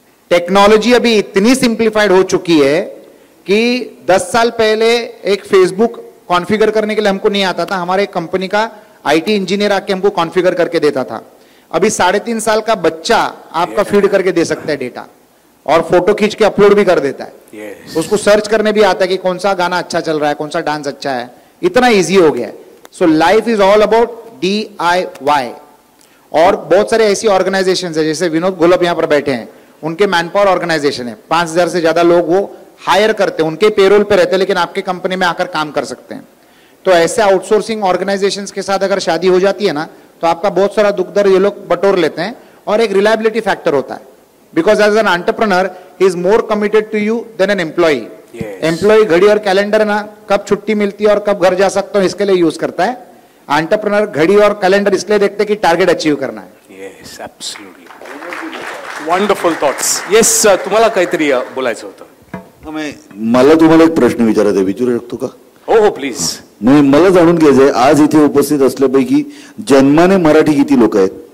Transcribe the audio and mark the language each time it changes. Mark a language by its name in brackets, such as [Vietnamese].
[Hindi] Technology अभी इतनी simplified हो चुकी है कि 10 साल पहले एक फेसबुक कॉन्फ़िगर करने के लिए हमको नहीं आता था, हमारे कंपनी का IT इंजीनियर आके हमको कॉन्फ़िगर करके देता था. अभी 3.5 साल का बच्चा आपका फीड करके दे सकता है डेटा, और फोटो खींच के अपलोड भी कर देता है. उसको सर्च करने भी आता है कि कौन सा गाना अच्छा चल रहा है, कौन सा डांस अच्छा है. इतना इजी हो गया है. [English] So life is all about DIY. [Hindi] और बहुत सारे ऐसी ऑर्गेनाइजेशन है, जैसे विनोद गोलप यहाँ पर बैठे हैं, उनके मैनपावर ऑर्गेनाइजेशन है, 5000 से ज्यादा लोग वो हायर करते हैं, उनके पेरोल पे रहते हैं, लेकिन आपके कंपनी में आकर काम कर सकते हैं. तो ऐसे आउटसोर्सिंग ऑर्गेनाइजेशंस के साथ अगर शादी हो जाती है ना तो आपका बहुत सारा दुख दर्द ये लोग बटोर लेते हैं. और एक रिलायबिलिटी फैक्टर होता है, [English] Because as an entrepreneur he is more committed to you than an employee. [Hindi] Employee घड़ी और कैलेंडर ना कब छुट्टी मिलती है और कब घर जा सकता हूं इसके लिए यूज करता है. एंटरप्रेन्योर घड़ी और कैलेंडर इसलिए देखते कि टारगेट अचीव करना है. [English] Yes, absolutely. Wonderful thoughts. [Marathi] Yes, तुम्हाला काहीतरी बोलायचं होतं. मला तुम्हाला एक प्रश्न विचारायचा, विचारू शकतो का? हो हो, प्लीज. मला जाणून घ्यायचंय, आज इथे उपस्थित असल्यापैकी जन्माने मराठी किती लोक आहेत?